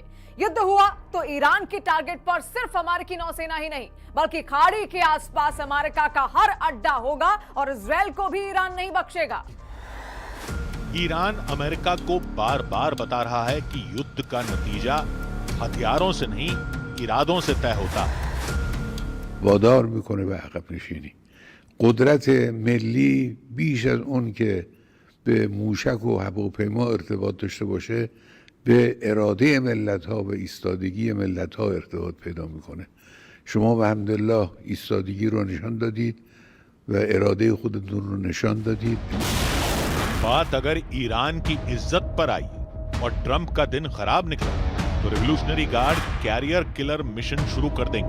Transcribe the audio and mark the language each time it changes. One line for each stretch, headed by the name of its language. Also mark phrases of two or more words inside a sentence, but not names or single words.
Hindi: युद्ध हुआ तो ईरान की टारगेट पर सिर्फ अमेरिकी नौसेना ही नहीं बल्कि खाड़ी के आसपास अमेरिका का हर अड्डा होगा और इजराइल को भी ईरान नहीं बख्शेगा। ईरान अमेरिका को बार बार बता रहा है कि युद्ध का नतीजा हथियारों से नहीं, इरादों से तय होता है।
Persian: وادار میکنه به عقب نشینی. قدرت ملی بیش از اون که به موشک و هواپیما ارتباط داشته باشه به اراده ملت ها و ایستادگی ملت ها ارتباط پیدا میکنه. شما به الحمدلله ایستادگی رو نشان دادید و اراده خودتون رو نشان دادید.
Hindi: बात अगर ईरान की इज्जत पर आई और ट्रंप का दिन खराब निकला तो
English: Revolutionary Guard carrier killer mission
Hindi: शुरू कर देंगे।